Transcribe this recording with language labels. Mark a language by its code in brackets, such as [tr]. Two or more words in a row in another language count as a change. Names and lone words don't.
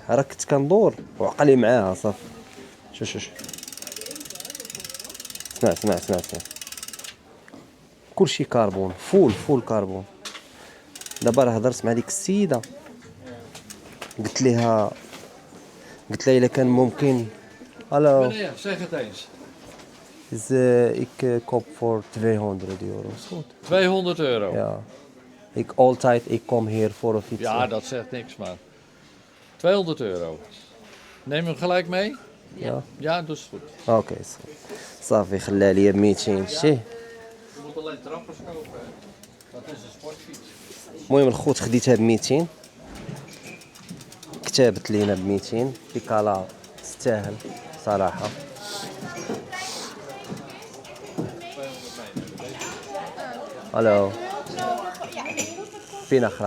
[ar] راه كنت كندور وعقلي معاها صافي. شوف اسمع كلشي كربون، [en] full carbon. [ar] دابا راه هضرت مع ديك السيده قلت لها الا كان ممكن. الو [nl] Meneer, zeg het eens. is ik koop voor 200 euro. Is goed. 200 euro. Ja. Ik kom hier voor een fiets. Ja, dat zegt niks, man. 200 euro. Neem hem gelijk mee? Ja. Ja, dat is goed. [ar] اوكي صافي خلى لي 200 شتي. [nl] Je moet alleen trappers kopen, hè? Dat is een sportfiets. [ar] المهم الخوت خديتها ب 200، كتبت لينا ب 200. بيكالا تستاهل صراحه. الو فين اخرى.